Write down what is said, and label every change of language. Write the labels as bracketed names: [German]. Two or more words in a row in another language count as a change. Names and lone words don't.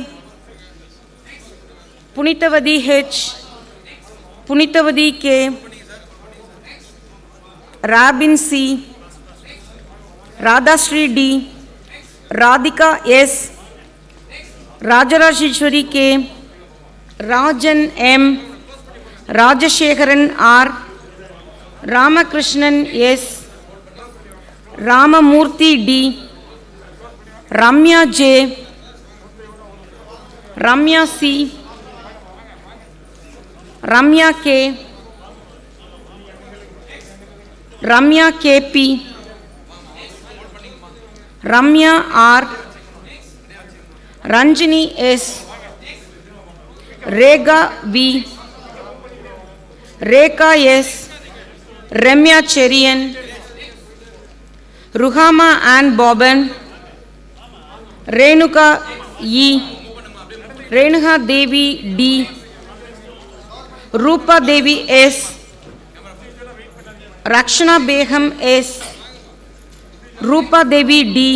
[English] Punitavadi H, Punitavadi K, Rabin C, Radhasri D, Radhika S, Rajarashishwari K, Rajan M, Rajashekharan R, Ramakrishnan S, Ramamurthy D, Ramya J, Ramya C, Ramya K, Ramya KP, Ramya R, Ranjini S, Rega V, Rekha S, Ramya Cherian, Ruhama Ann Boban, Renuka E, Renuka Devi D, Rupa Devi S, Rakshana Begum S, Rupa Devi D,